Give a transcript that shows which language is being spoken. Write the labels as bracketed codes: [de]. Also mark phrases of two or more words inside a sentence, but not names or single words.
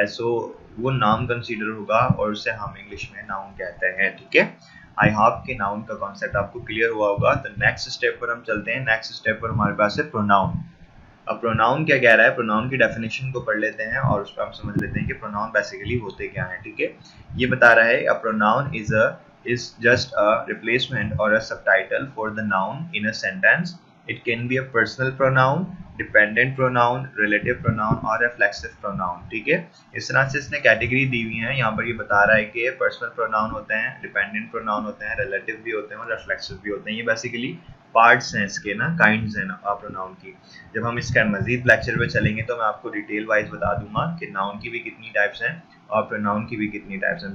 [hi] सो वो नाम कंसीडर होगा और उसे हम इंग्लिश में नाउन कहते हैं। ठीक है, [en] I hope [hi] के नाउन का कॉन्सेप्ट आपको क्लियर हुआ होगा। तो [en] next step [hi] पर हम चलते हैं। [en] next step [hi] पर हमारे पास है प्रोनाउन। अब प्रोनाउन क्या कह रहा है, प्रोनाउन की डेफिनेशन को पढ़ लेते हैं और उस पर हम समझ लेते हैं कि प्रोनाउन बेसिकली होते क्या हैं। ठीक है, ये बता रहा है [en] a pronoun is just a replacement or a subtitle for the noun in a sentence. It can be a personal pronoun, dependent pronoun, relative pronoun और reflexive pronoun। [hi] ठीक है, इस तरह से इसने कैटेगरी दी हुई है। यहाँ पर ये बता रहा है कि [en] personal pronoun [hi] होते हैं, [en] dependent pronoun [hi] होते हैं, रिलेटिव भी होते हैं और रिफ्लेक्सिव भी होते हैं। ये बेसिकली पार्ट्स हैं इसके ना, काइंड्स हैं प्रोनाउन की। जब हम इसका मजीद लेक्चर पे चलेंगे तो मैं आपको [en] detail wise [hi] बता दूंगा कि नाउन की भी कितनी टाइप्स हैं और प्रोनाउन की भी कितनी टाइप्स हैं।